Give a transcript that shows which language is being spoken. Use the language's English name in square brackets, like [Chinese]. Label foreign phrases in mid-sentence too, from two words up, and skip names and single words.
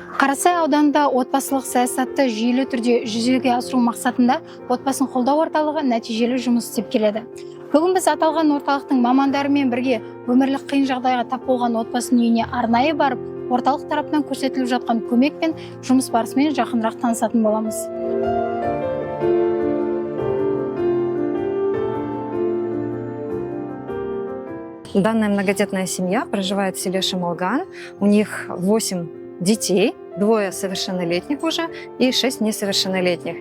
[Kazakh] Қарасай ауданында отбасылық саясатты жүйелі түрде жүзеге асыру мақсатында отбасын қолдау орталығы нәтижелі жұмыс істеп келеді. Бүгін біз аталған орталықтың мамандарымен бірге өмірлік қиын жағдайға тап болған отбасының үйіне арнайы барып, орталық тарапынан көрсетіліп жатқан көмек пен жұмыс барысымен жақынырақ танысатын боламыз. [Russian] Данная многодетная семья проживает в селе Шамалган. У них 8 детей, 2 совершеннолетних уже и 6 несовершеннолетних.